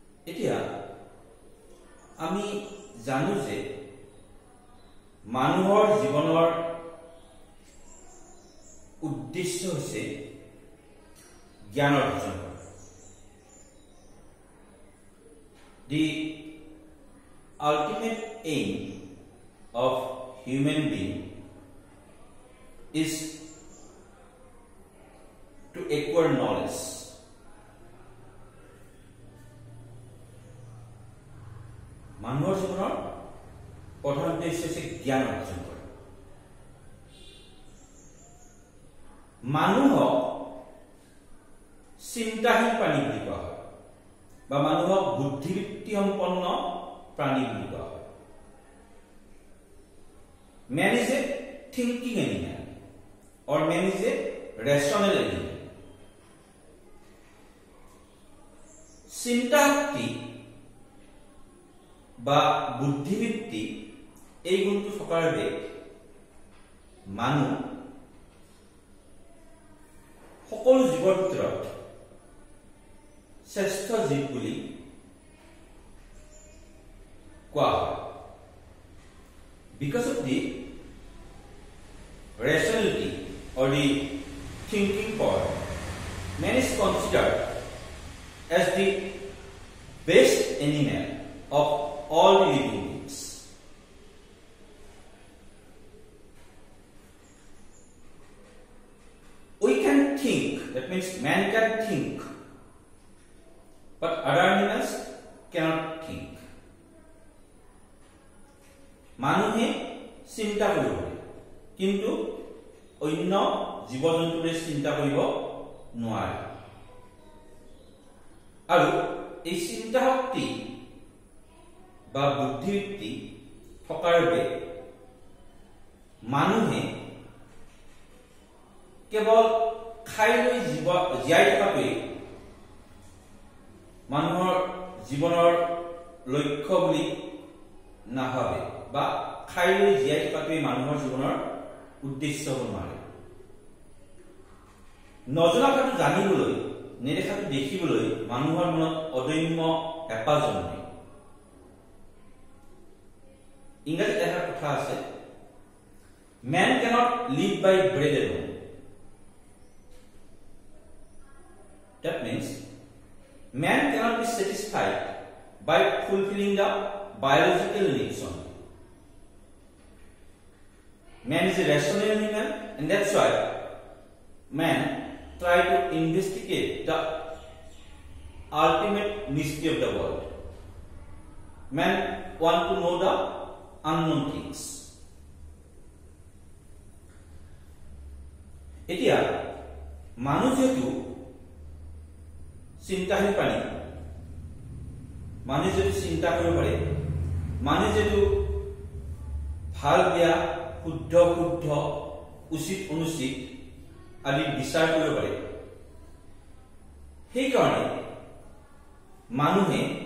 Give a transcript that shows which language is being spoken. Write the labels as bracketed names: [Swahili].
[Assamese] এতিয়া আমি জানো যে মানুহৰ জীৱনৰ উদ্দেশ্য হৈছে জ্ঞান অৰ্জন কৰা। [English] The ultimate aim of human being is to acquire knowledge. [Assamese] মানুহৰ জীৱনৰ প্ৰধান উদ্দেশ্য হৈছে জ্ঞান অৰ্জন কৰা। মানুহক চিন্তাহীন প্ৰাণী বুলি কোৱা হয় বা মানুহক বুদ্ধিবৃত্তি সম্পন্ন প্ৰাণী বুলি কোৱা হয়। [English] Man is a thinking animal or man is a rational animal. [Assamese] চিন্তা শক্তি বা বুদ্ধিবৃত্তি এই গুণটো থকাৰ বাবে মানুহ সকলো জীৱৰ ভিতৰত শ্ৰেষ্ঠ জীৱ বুলি কোৱা হয়। [English] Because of the rationality or the thinking power, man is considered as the best animal of all the living beings. We can think, that means man can think, but other animals cannot think. [Assamese] মানুহে চিন্তা কৰিব পাৰে কিন্তু অন্য জীৱ জন্তুৰে চিন্তা কৰিব নোৱাৰে। আৰু এই চিন্তা শক্তি বা বুদ্ধিবৃত্তি থকাৰ বাবে মানুহে কেৱল খাই লৈ জীয়াই থকাটোৱেই মানুহৰ জীৱনৰ লক্ষ্য বুলি নাভাবে বা খাই লৈ জীয়াই থকাটোৱেই মানুহৰ জীৱনৰ উদ্দেশ্য হ'ব নোৱাৰে। নজনা কথাটো জানিবলৈ, নেদেখাটো দেখিবলৈ মানুহৰ মনত অদম্য হেঁপাহ জন্মে। ইংৰাজীত এটা কথা আছে, [English] man cannot live by bread alone. That means man cannot be satisfied by fulfilling the biological needs only. Man is a rational animal, and that's why man try to investigate the ultimate mystery of the world. Man want to know the unknown things. [Assamese] এতিয়া মানুহ যেহেতু চিন্তাহীন প্ৰাণী, মানুহে যদি চিন্তা কৰিব পাৰে, মানুহে যিহেতু ভাল বেয়া, শুদ্ধ শুদ্ধ, উচিত অনুচিত আদি বিচাৰ কৰিব পাৰে, সেইকাৰণে মানুহে